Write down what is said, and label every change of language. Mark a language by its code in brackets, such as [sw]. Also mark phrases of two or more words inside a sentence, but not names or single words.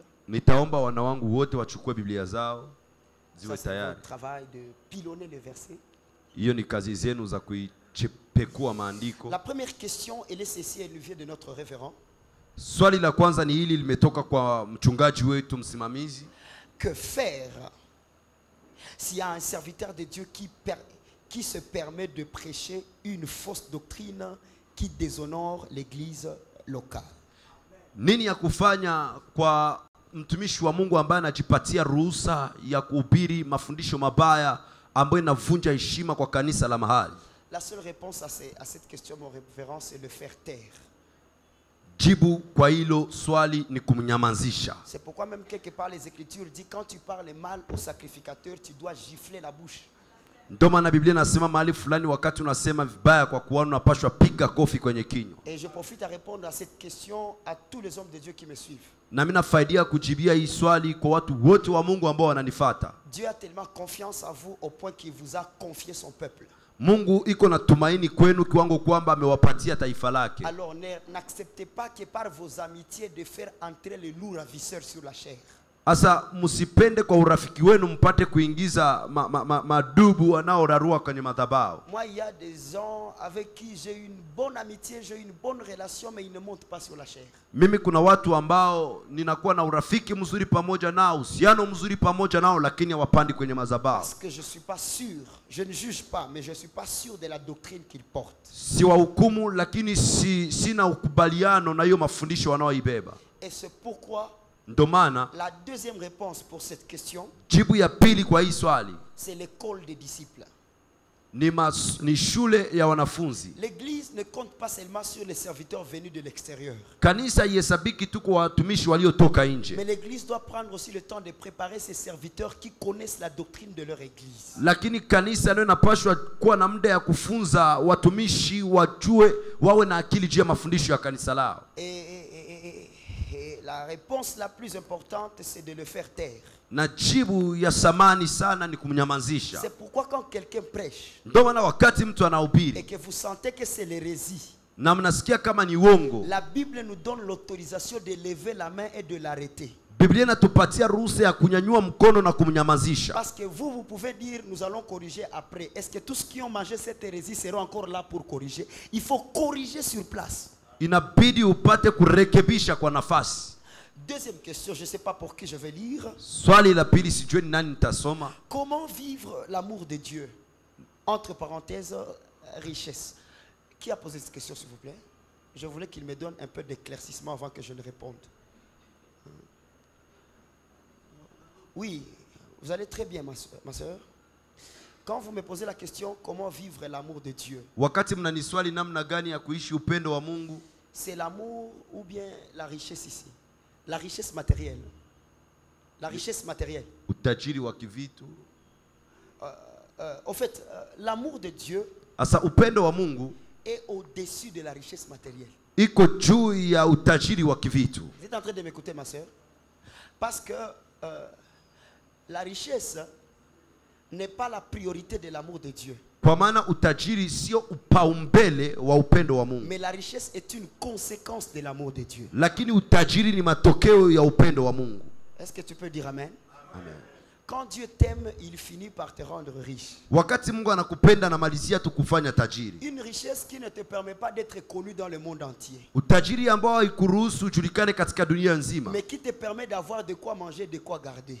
[sw] Nitaomba wana wangu wote wachukue Biblia zao ziwe [fr] Ça, c'est [sw] tayari. [fr] votre travail de pilonner les versets. [sw] Hiyo ni kazi zenu za kuipekua maandiko. [fr] La première question, elle est ceci, elle vient de notre révérend. [sw] Swali la kwanza ni hili, limetoka kwa mchungaji wetu msimamizi. [fr] Que faire s'il y a un serviteur de Dieu qui se permet de prêcher une fausse doctrine qui déshonore l'église locale? [sw] Nini ya kufanya kwa mtumishi wa Mungu ambaye anajipatia ruhusa ya kuhubiri mafundisho mabaya ambayo inavunja heshima kwa kanisa la mahali? [fr] La seule réponse à cette question, mon révérend, c'est le faire taire. [sw] Jibu kwa hilo swali ni kumnyamazisha. [fr] C'est pourquoi même quelque part les Écritures disent quand tu parles mal au sacrificateur, tu dois gifler la bouche. [sw] Ndio maana Biblia inasema mahali fulani, wakati unasema vibaya kwa kuona, unapaswa piga kofi kwenye kinywa. [fr] Et je profite à répondre à cette question à tous les hommes de Dieu qui me suivent. [sw] Na mimi nafaidia kujibia hii swali kwa watu wote wa Mungu ambao wananifuata. [fr] Dieu a tellement confiance en vous au point qu'il vous a confié son peuple. [sw] Mungu iko na tumaini kwenu kiwango kwamba amewapatia taifa lake. [fr] Alors n'acceptez pas que par vos amitiés de faire entrer les loups ravisseurs sur la chair. [sw] Asa msipende kwa urafiki wenu mpate kuingiza madubu wanaorarua kwenye madhabahu. [fr] Moi, il y a des gens avec qui j'ai une bonne amitié, j'ai une bonne relation, mais ils ne montent pas sur la chair. [sw] Mimi kuna watu ambao ninakuwa na urafiki mzuri pamoja nao, uhusiano mzuri pamoja nao, lakini hawapandi kwenye madhabahu. [fr] Parce que je suis pas sûr, je ne juge pas, mais je suis pas sûr de la doctrine qu'ils portent. [sw] Si wahukumu, lakini sina ukubaliano na hiyo mafundisho wanaoibeba. [fr] Et c'est pourquoi [sw] Ndio maana [fr] la deuxième réponse pour cette question, [sw] jibu ya pili kwa hii swali [fr] c'est l'école des disciples. [sw] ni shule ya wanafunzi. [fr] L'église ne compte pas seulement sur les serviteurs venus de l'extérieur. [sw] Kanisa ihesabiki tu kwa watumishi waliotoka nje. [fr] Mais l'église doit prendre aussi le temps de préparer ses serviteurs qui connaissent la doctrine de leur église. [sw] Lakini kanisa ndio inapaswa kuwa na muda ya kufunza watumishi wajue, wawe na akili juu ya mafundisho ya kanisa lao. [fr] Et la réponse la plus importante, c'est de le faire taire. [sw] Na jibu ya samani sana ni kumnyamazisha. [fr] C'est pourquoi quand quelqu'un prêche [sw] Ndio maana wakati mtu [fr] et [sw] anahubiri [fr] que vous sentez que c'est l'hérésie, [sw] na mnasikia kama ni uongo, [fr] la Bible nous donne l'autorisation de lever la main et de l'arrêter. [sw] Biblia inatupatia ruhusa ya kunyanyua mkono na kumnyamazisha. [fr] Parce que vous pouvez dire nous allons corriger après. Est-ce que tous ceux qui ont mangé cette hérésie seront encore là pour corriger? Il faut corriger sur place. [sw] Inabidi upate kurekebisha kwa nafasi. [fr] Deuxième question, je ne sais pas pour qui je vais lire. [sw] Swali la pili sijui ni nani nitasoma. [fr] Comment vivre l'amour de Dieu? Entre parenthèses, richesse. Qui a posé cette question, s'il vous plaît? Je voulais qu'il me donne un peu d'éclaircissement avant que je ne réponde. Oui, vous allez très bien, ma soeur. Quand vous me posez la question, comment vivre l'amour de Dieu? [sw] Wakati mnaniswali namna gani ya kuishi upendo wa Mungu, [fr] c'est l'amour ou bien la richesse ici? La richesse matérielle. La richesse matérielle. [sw] utajiri wa kivitu. [fr] Au fait, l'amour de Dieu [sw] Asa upendo wa Mungu [fr] est au-dessus de la richesse matérielle. [sw] iko juu ya utajiri wa kivitu. [fr] Vous êtes en train de m'écouter, ma soeur? Parce que la richesse n'est pas la priorité de l'amour de Dieu. [sw] Kwa maana utajiri sio upaumbele wa upendo wa Mungu. [fr] Mais la richesse est une conséquence de l'amour de Dieu. [sw] Lakini utajiri ni matokeo ya upendo wa Mungu. [fr] Est-ce que tu peux dire amen? Amen. Quand Dieu t'aime, il finit par te rendre riche. [sw] Wakati Mungu anakupenda na malizia tu kufanya tajiri. [fr] Une richesse qui ne te permet pas d'être connu dans le monde entier. [sw] Utajiri ambao haikuruhusu ujulikane katika dunia nzima. [fr] Mais qui te permet d'avoir de quoi manger, de quoi garder.